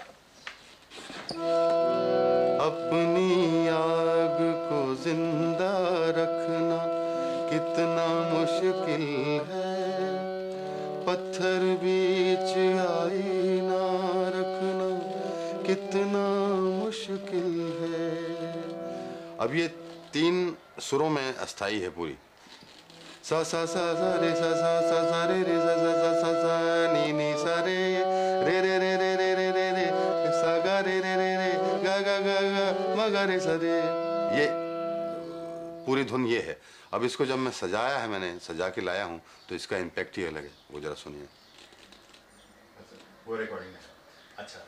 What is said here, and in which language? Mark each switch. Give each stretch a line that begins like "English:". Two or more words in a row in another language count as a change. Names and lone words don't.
Hindi: अपनी आग को जिंदा रखना कितना मुश्किल है, पत्थर बीच आईना रखना कितना मुश्किल है। अब ये 3 सुरों में अस्थाई है पूरी। सा सा सा सा रे सा सा सा सा रे रे सा सा सा सा सा नी नी सा रे रे रे रे रे रे रे रे रे सा गा रे रे रे रे गा गा गा गा मा गा रे सा रे। ये पूरी धुन ये है। अब इसको जब मैं सजाया है, मैंने सजा के लाया हूँ, तो इसका इम्पैक्ट ही अलग है। वो जरा सुनिए। वो रिकॉर्डिंग है। अच्छा,